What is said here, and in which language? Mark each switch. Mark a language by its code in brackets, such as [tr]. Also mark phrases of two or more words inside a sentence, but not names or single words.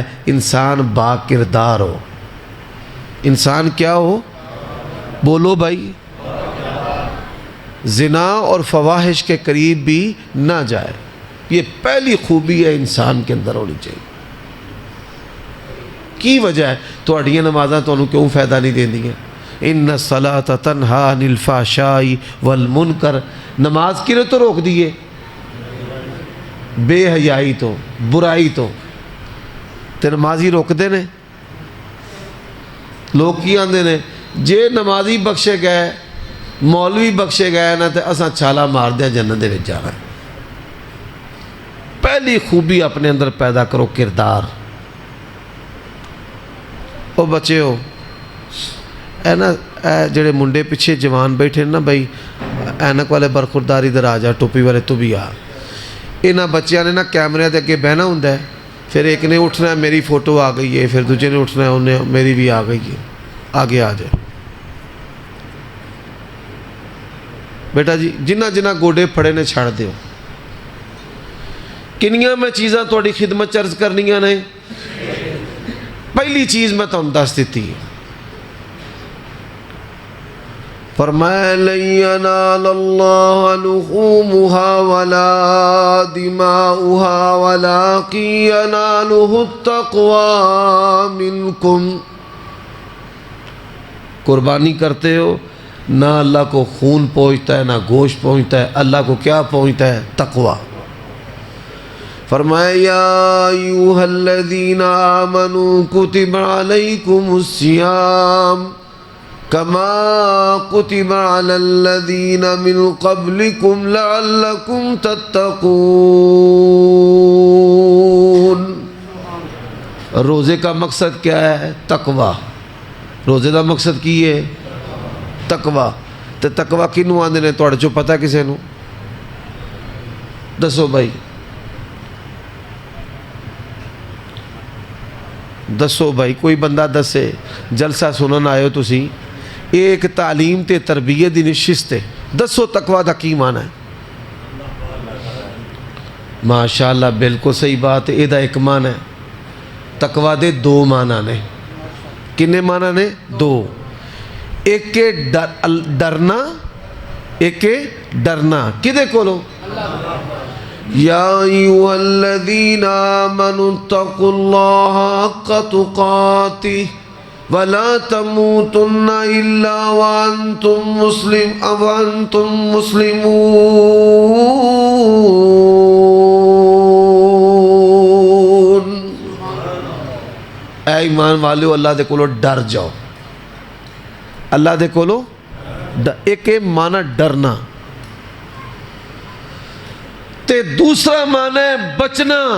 [ur] انسان با کردار ہو۔ انسان کیا ہو؟ بولو بھائی، زنا اور فواحش کے قریب بھی نہ جائے۔ یہ پہلی خوبی ہے انسان کے اندر ہونی چاہیے۔ [pa] کی وجہ ہے تہاڈیاں نمازاں تانوں کیوں فائدہ نہیں دیندیاں؟ [ar] ان الصلاۃ تنہی عن الفحشاء والمنکر، [pa] نماز کیوں تو روک دیے؟ بے حیائی تو، برائی تو تے نمازی روک دے نے۔ لوگ کی آندے نے جے نمازی بخشے گئے مولوی بخشے گئے نا تو اساں چھالا مار دیا جنت دے وچ جانا ہے۔ [ur] پہلی خوبی اپنے اندر پیدا کرو کردار۔ [pa] او بچے ہو اے نا اے جڑے منڈے پیچھے جوان بیٹھے نا بھائی اینک والے برخورداری در آ جا، ٹوپی والے تو بھی آ۔ انہاں بچیاں نے نا کیمرے دے اگے بہنا ہوندا ہے، پھر ایک نے اٹھنا ہے میری فوٹو آ گئی ہے، پھر دوسرے نے اٹھنا ہے انہیں میری بھی آ گئی ہے، آگے آ جائے۔ بیٹا جی جنہ جنہ گوڈے پھڑے نے چھڑ دیو۔ کنیاں میں چیزاں تھوڑی خدمت چرز کرنیاں نے۔ [ur] پہلی چیز میں تم دس دیتی ہے، فرمایا [ar] لن ینال اللہ لحومها ولا دماؤها ولکن ینالہ التقوی منکم۔ [ur] قربانی کرتے ہو نہ اللہ کو خون پہنچتا ہے نہ گوشت پہنچتا ہے، اللہ کو کیا پہنچتا ہے؟ تقوی۔ [ar] فرمایا یا ایوہا الذین آمنوا کتب علیکم الصیام کما کتب علی الذین من قبلکم لعلکم تتقون۔ [ur] روزے کا مقصد کیا ہے؟ تقوی۔ [pa] روزے کا مقصد کی ہے؟ تقوی۔ تو تقوی کنوں آندے نے تواڈے چوں پتہ کسے نوں؟ دسو بھائی، دسو بھائی، کوئی بندہ دسے۔ جلسہ سنن آئے ہو تسی، ایک تعلیم تے تربیت دی نشست ہے، دسو تقوی دا کی معنی ہے؟ [ur] ماشاءاللہ بالکل صحیح بات ہے، یہ دا ایک معنی ہے۔ [pa] تقوی دے دو معنی نے۔ کنے معنی نے؟ دو۔ ایک کے ڈرنا، ایک کے ڈرنا کدے کولو؟ [ar] یا ایوہا الذین آمنوا اتقوا اللہ حق تقاتہ ولا تموتن الا وانتم مسلمون۔ [pa] اے ایمان والو اللہ دے کولو ڈر جاؤ، اللہ دے کولو ایک معنی ڈرنا تے دوسرا معنی ہے بچنا۔